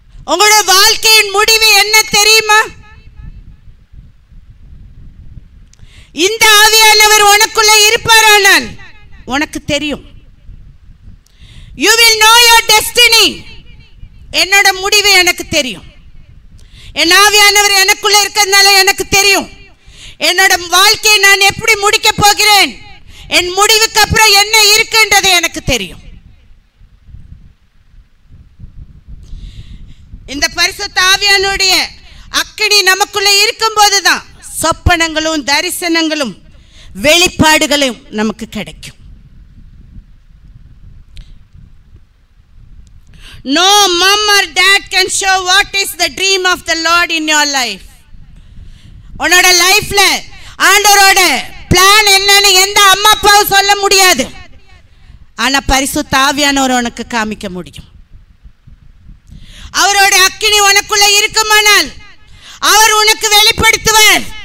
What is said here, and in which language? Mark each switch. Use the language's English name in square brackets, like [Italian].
[Tamil] உங்களுடைய வாழ்க்கையின் முடிவு என்ன தெரியுமா? இந்த ஆவியானவர் உனக்குள்ள இருப்பாரானால் உனக்கு தெரியும். [English] You will know your destiny. [Tamil] என்னோட முடிவு எனக்கு தெரியும். என் ஆவியானவர் எனக்குள்ள இருக்கிறதுனால எனக்கு தெரியும். என்னோட வாழ்க்கையை நான் எப்படி முடிக்க போகிறேன், என் முடிவுக்கு அப்புறம் என்ன இருக்குன்றது எனக்கு தெரியும். இந்த பரிசுத்த ஆவியானுடைய அக்கினி நமக்குள்ள இருக்கும் போதுதான் சொப்பனங்களும் தரிசனங்களும் வெளிப்பாடுகளும் நமக்கு கிடைக்கும். [English] No mom or dad can show what is the dream of the Lord in your life. [Tamil] உன்னோட லைஃப்ல ஆண்டவரோட பிளான் என்னன்னு எந்த அம்மா அப்பாவும் சொல்ல முடியாது. ஆனா பரிசுத்த ஆவியானவர் உனக்கு காமிக்க முடியும். அவரோட அக்கினி உனக்குள்ள இருக்குமானால் அவர் உனக்கு வெளிப்படுத்துவார்.